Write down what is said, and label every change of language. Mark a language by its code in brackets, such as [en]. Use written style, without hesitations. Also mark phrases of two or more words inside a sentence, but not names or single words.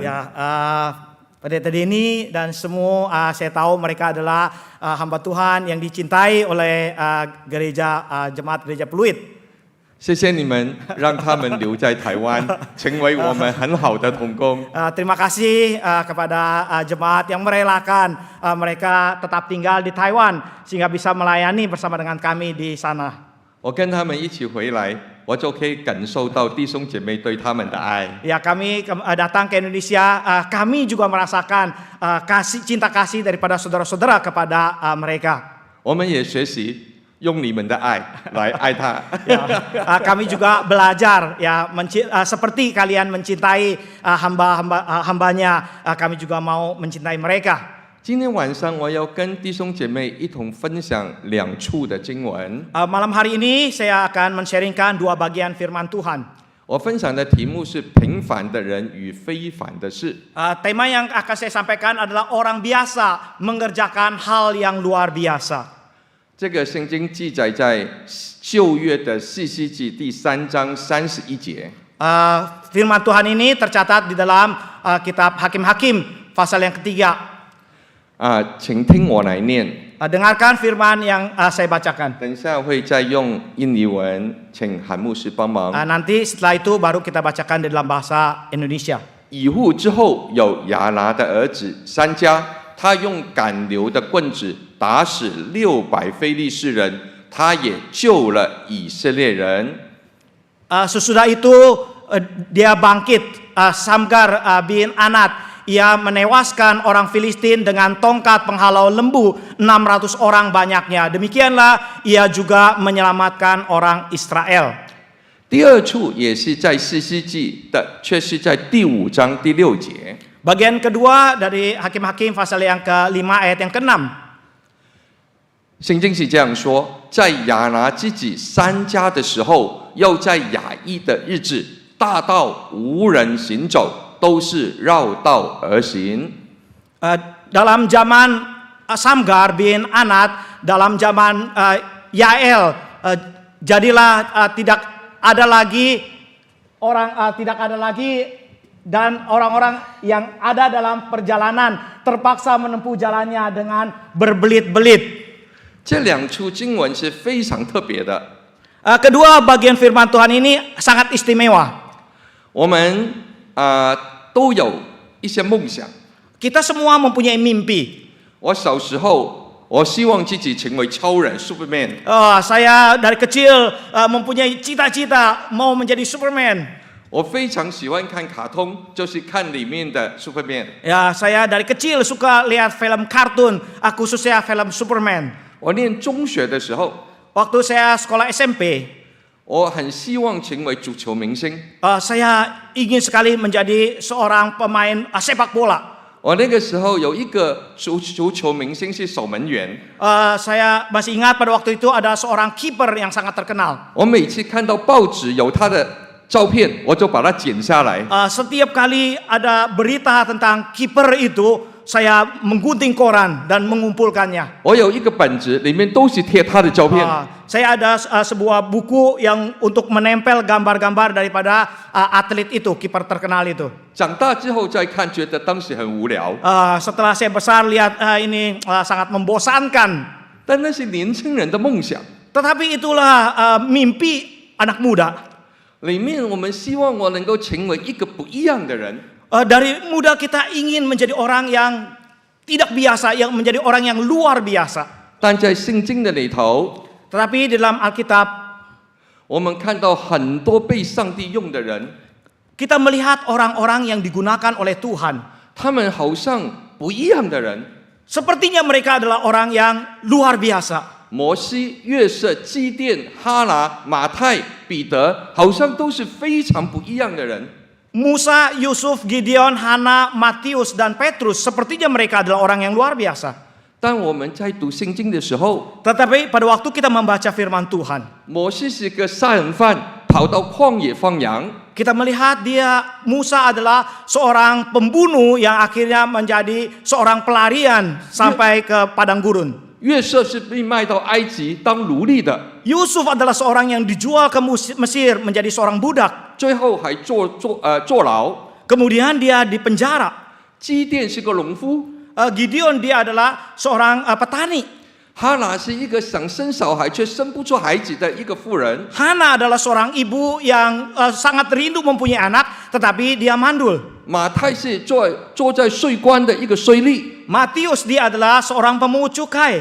[id] Pendeta Denny dan semua saya tahu mereka adalah hamba Tuhan yang dicintai oleh gereja jemaat gereja Pluit. [zh] 谢谢你们，让他们留在台湾，成为我们很好的同工。 [id] Terima kasih kepada jemaat yang merelakan mereka tetap tinggal di Taiwan sehingga bisa melayani bersama dengan kami di sana. [zh] 我跟他们一起回来，我就可以感受到弟兄姐妹对他们的爱。 [id] Ya, kami datang ke Indonesia, kami juga merasakan cinta kasih daripada saudara-saudara kepada mereka. [zh] 我们也学习用你们的爱来爱他。 [id] Kami juga belajar ya seperti kalian mencintai hambanya, kami juga mau mencintai mereka. [zh] 今天晚上我要跟弟兄姐妹一同分享2处的经文。 [id] Malam hari ini saya akan men-sharingkan 2 bagian firman Tuhan. [zh] 我分享的题目是平凡的人与非凡的事。 [id] Tema yang akan saya sampaikan adalah orang biasa mengerjakan hal yang luar biasa. [zh] 这个圣经记载在旧约的士师记第3章31节。 [id] Firman Tuhan ini tercatat di dalam kitab Hakim-Hakim pasal yang ketiga. [zh] 请听我来念。 [id] Dengarkan firman yang saya bacakan. [zh] 等一下会再用印尼文，请韩牧师帮忙。 [id] Nanti setelah itu baru kita bacakan di dalam bahasa Indonesia. [zh] 以户之后有亚拿的儿子珊迦，他用赶流的棍子打死600非利士人，他也救了以色列人。 [id] Sesudah itu dia bangkit, Samgar bin Anat. Ia menewaskan orang Filistin dengan tongkat penghalau lembu 600 orang banyaknya. Demikianlah ia juga menyelamatkan orang Israel. [zh] 第2处也是在士师记的，却是在第5章第6节。 [id] Bagian kedua dari Hakim-Hakim pasal yang ke-5 ayat yang ke-6. [zh] 圣经是这样说：在亚拿之子珊迦的时候，又在雅伊的日子，大道无人行走。都是绕道而行。 [id] Dalam zaman Samgar bin Anat, dalam zaman Yael, jadilah tidak ada lagi dan orang-orang yang ada dalam perjalanan terpaksa menempuh jalannya dengan berbelit-belit. [zh] 这2处经文是非常特别的。 [id] Kedua bagian firman Tuhan ini sangat istimewa. [zh] 我们都有一些梦想。 [id] Kita semua mempunyai mimpi. [zh] 我小时候，我希望自己成为超人 Superman。 [id] Saya dari kecil mempunyai cita-cita mau menjadi Superman. [zh] 我非常喜欢看卡通，就是看里面的 Superman。 [id] Ya, saya dari kecil suka lihat film kartun, khususnya film Superman. [zh] 我念中学的时候， [id] waktu saya sekolah SMP. [zh] 我很希望成为足球明星。 [id] Saya ingin sekali menjadi seorang pemain sepak bola. [zh] 我那个时候有一个足球明星是守门员。 [id] Saya masih ingat pada waktu itu ada seorang kiper yang sangat terkenal. [zh] 我每次看到报纸有他的照片，我就把它剪下来。 [id] Setiap kali ada berita tentang kiper itu, saya menggunting koran dan mengumpulkannya. [zh] 我有一个本子，里面都是贴他的照片。 [id] Saya ada sebuah buku yang untuk menempel gambar-gambar daripada atlet itu, kiper terkenal itu. [zh] 长大之后再看，觉得当时很无聊， [id] Setelah saya besar lihat ini sangat membosankan. [zh] 但那是年轻人的梦想。 [id] Tetapi itulah mimpi anak muda. [zh] 里面我们希望我能够成为一个不一样的人。 [id] Dari muda kita ingin menjadi orang yang tidak biasa, yang menjadi orang yang luar biasa. [zh] 但在圣经的里头， [id] Tetapi di dalam Alkitab [zh] 我们看到很多被上帝用的人， [id] kita melihat orang-orang yang digunakan oleh Tuhan. [zh] 他们好像不一样的人。 [id] Sepertinya mereka adalah orang yang luar biasa. [zh] 摩西、约瑟、基甸、哈拿、马太、彼得，好像都是非常不一样的人。 [id] Musa, Yusuf, Gideon, Hana, Matius, dan Petrus, sepertinya mereka adalah orang yang luar biasa. [zh] 当我们在读圣经的时候， [id] Tetapi pada waktu kita membaca firman Tuhan, [zh] 摩西是个杀人犯，跑到旷野放羊； [id] kita melihat Musa adalah seorang pembunuh yang akhirnya menjadi seorang pelarian sampai ke padang gurun. [zh] 约瑟是被卖到埃及当奴隶的， [id] Yusuf adalah seorang yang dijual ke Mesir menjadi seorang budak. [zh] 最后还坐牢。 [id] Kemudian dia dipenjara. [zh] 基甸是个农夫， [id] Gideon dia adalah seorang petani. [zh] 哈拿是一个想生小孩却生不出孩子的一个妇人。 [id] Hana adalah seorang ibu yang sangat rindu mempunyai anak, tetapi dia mandul. [zh] 马太是坐在税关的一个税吏。 [id] Matius dia adalah seorang pemungut cukai.